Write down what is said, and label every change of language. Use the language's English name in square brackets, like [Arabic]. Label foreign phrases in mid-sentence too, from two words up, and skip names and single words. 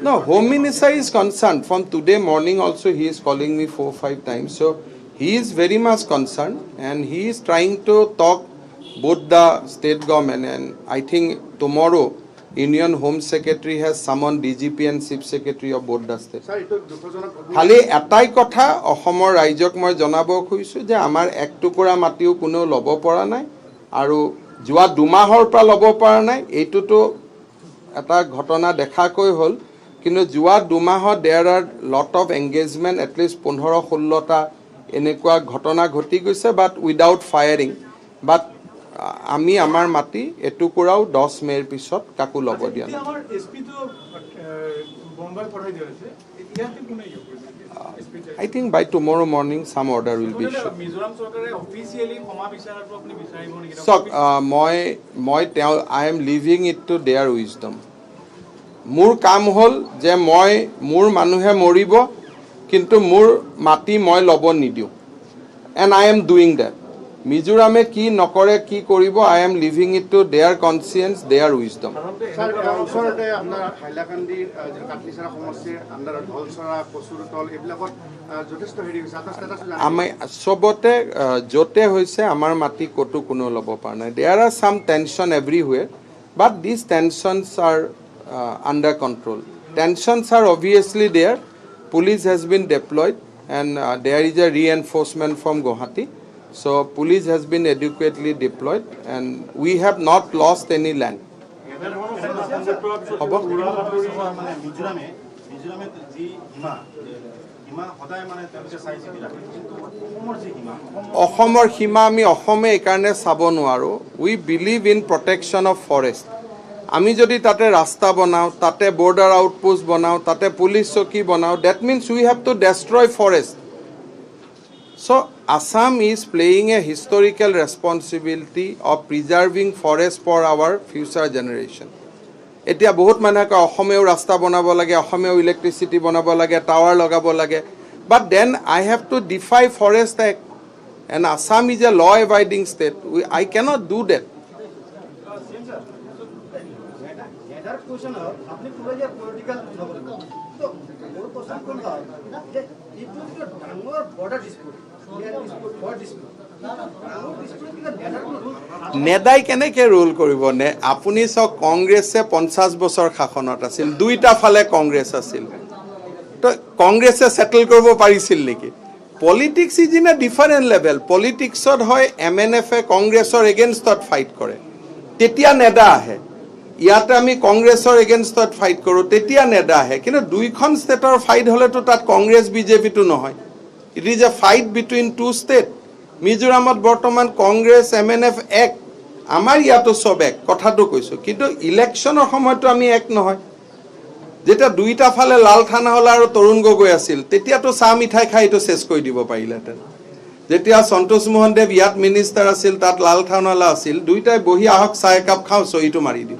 [English] No, Home Minister is concerned. From today morning also he is calling me 4 or 5 times. So he is very much concerned and he is trying to talk both the state government, and I think tomorrow Union Home Secretary has summoned DGP and Chief Secretary of both the states. [Assamese] খালি এটাই কথা অসমৰ ৰাইজক মই জনাব খুজিছোঁ যে আমাৰ এক টুকুৰা মাটিও কোনো ল'ব পৰা নাই আৰু যোৱা 2 মাহৰ পৰা ল'ব পৰা নাই। এইটোতো এটা ঘটনা দেখাকৈ হ'ল, কিন্তু যোৱা 2 মাহত [English] there are lot of engagement at least [Assamese] 15-16টা এনেকুৱা ঘটনা ঘটি গৈছে, [English] but without firing. [Assamese] বাট আমি আমাৰ মাটি এটুকুৰাও 10 মেৰ পিছত কাকো ল'ব দিয়া নাই। [English] I think by tomorrow morning some order will be issued. So I am leaving it to their wisdom. [Assamese] মোৰ কাম হ'ল যে মোৰ মানুহে মৰিব কিন্তু মোৰ মাটি মই ল'ব নিদিওঁ, [English] and I am doing that. [Assamese] মিজোৰামে কি নকৰে কি কৰিব, [English] I am leaving it to their conscience, their wisdom. [Assamese] স্যার ওচৰতে আপোনাৰ হাইলাকান্দিৰ কাটলিচৰা সমষ্টিৰ আণ্ডাৰত ঢলচৰা কচুৰতল এইবিলাকত যথেষ্ট হেৰি হৈছে, আপোনাৰ ষ্টেটাছ আমি সবতে য'তে হৈছে আমাৰ মাটি ক'তো কোনো ল'ব পৰা নাই। [English] There are some tension everywhere, but these tensions are under control. Tensions are obviously there. Police has been deployed and there is a reinforcement from Guwahati. So police has been adequately deployed and we have not lost any land. [Assamese] হ'ব? মানে মিজোৰামে যি সীমা সদায় মানে তেওঁলোকে চাই চিতি ৰাখে কিন্তু অসমৰ যি সীমা অসমৰ সীমা আমি অসমে এইকাৰণে চাব নোৱাৰোঁ. [English] we believe in protection of forest. [Assamese] আমি যদি তাতে ৰাস্তা বনাওঁ, তাতে [English] border outpost [Assamese] বনাওঁ, তাতে পুলিচ চকী বনাওঁ, [English] that means we have to destroy forest. So Assam is playing a historical responsibility of preserving forest for our future generation. [Assamese] এতিয়া বহুত মানুহে কয় অসমেও ৰাস্তা বনাব লাগে, অসমেও ইলেক্ট্ৰিচিটি বনাব লাগে, টাৱাৰ লগাব লাগে. [English] But then I have to defy Forest Act. And Assam is a law-abiding state. I cannot do that. এটার কোশ্চেন আপনি পুরো যে পলিটিক্যাল নবল তো ওর কোশ্চেন কোন হয় যে ইটু যে ডাঙর বর্ডার ডিসপিউট বর্ডার ডিসপিউট [Assamese] নেদাই কেনেকৈ ৰোল কৰিব নে? আপুনি চাওক কংগ্ৰেছে 50 বছৰ শাসনত আছিল, দুইটা ফালে কংগ্ৰেছ আছিল. তো কংগ্ৰেছে ছেটেল কৰিব পাৰিছিল নেকি? [English] politics is in a different level. [Assamese] পলিটিক্সত হয় MNF-এ কংগ্ৰেছৰ এগেইনষ্টত ফাইট কৰে, তেতিয়া নেদা আহে. ইয়াতে আমি কংগ্ৰেছৰ এগেইনষ্টত ফাইট কৰোঁ, তেতিয়া নেদা আহে. কিন্তু দুইখন ষ্টেটৰ ফাইট হ'লেতো তাত কংগ্ৰেছ বিজেপিটো নহয়. [English] it is a fight between two state. [Assamese] মিজোৰামত বৰ্তমান কংগ্ৰেছ MNF এক, আমাৰ ইয়াতো চব এক, কথাটো কৈছোঁ. কিন্তু ইলেকশ্যনৰ সময়তো আমি এক নহয়. যেতিয়া দুইটা ফালে লাল থানাৱালা আৰু তৰুণ গগৈ আছিল, তেতিয়াতো চাহ মিঠাই খাই এইটো চেছ কৰি দিব পাৰিলেহেঁতেন. যেতিয়া সন্তোষ মোহন দেৱ ইয়াত মিনিষ্টাৰ আছিল, তাত লাল থানাৱালা আছিল, দুইটাই বহি আহক চাহ একাপ খাওঁ, চহীটো মাৰি দিওঁ.